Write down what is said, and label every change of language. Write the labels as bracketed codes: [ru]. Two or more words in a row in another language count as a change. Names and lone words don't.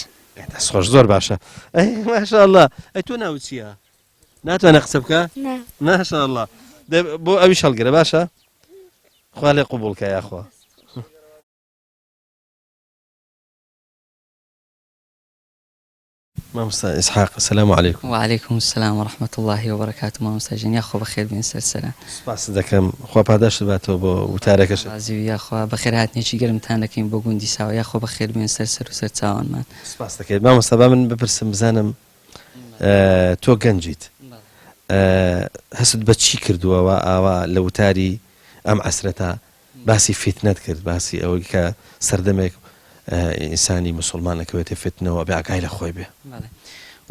[ckb] دەست خۆش زۆر باشە ئەی ماشاءالله ئەی تۆ ناوت چییە؟ ناتوانە قسە بکە؟ ماشاءالله بۆ ئەویش هەڵگرە باشە؟ خوا لێ قوبوڵکە یاخوا مامۆستا ئیسحاق [ar] السلام علیکم. وعليكم السلام ورحمة الله وبركاته. [ckb] مامۆستا ژین یاخۆ بەخێر بێن سەرسەرە. سپاس دەکەم خوا پاداشت باتەوە بۆ وتارەکەش. ڕازی و یاخوا بەخێر هاتنێکی گەرمتان دەکەین بۆ گوندی ساوە یاخۆ بەخێر بێن سەرسەر و سەر چاوانمان. سپاس دەکەیت مامۆستا با من بپرسم بزانم تۆ گەنجیت هەست بە چی کردووەوە ئاوا لە وتاری ئەم عەسرەتە باسی فیتنەت کرد باسی ئەوەی کە سەردەمێک ئینسانی موسڵمان ئەکەوێتە فتنەوە بێ ئاگای لە خۆی بێ.